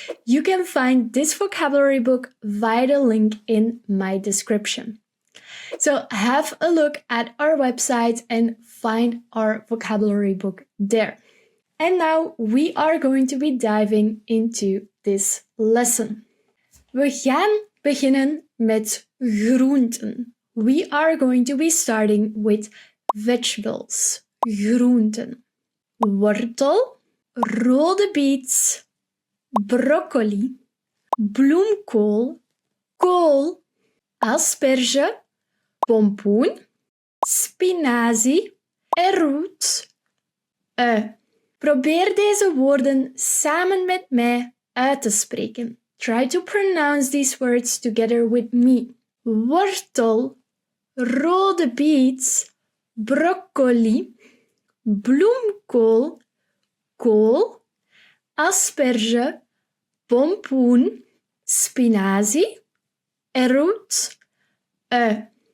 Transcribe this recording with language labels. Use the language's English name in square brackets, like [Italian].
[English] You can find this vocabulary book via the link in my description. So have a look at our website and find our vocabulary book there. And now we are going to be diving into this lesson. [Dutch] We gaan beginnen met groenten. [English] We are going to be starting with vegetables, groenten. [Dutch] Wortel, rode beets, broccoli, bloemkool, kool, asperge, pompoen, spinazie, erwt, ui. Probeer deze woorden samen met mij uit te spreken. [English] Try to pronounce these words together with me. [Dutch] Wortel, rode beets, broccoli, bloemkool, kool, asperge, pompoen, spinazie, erwt, ui.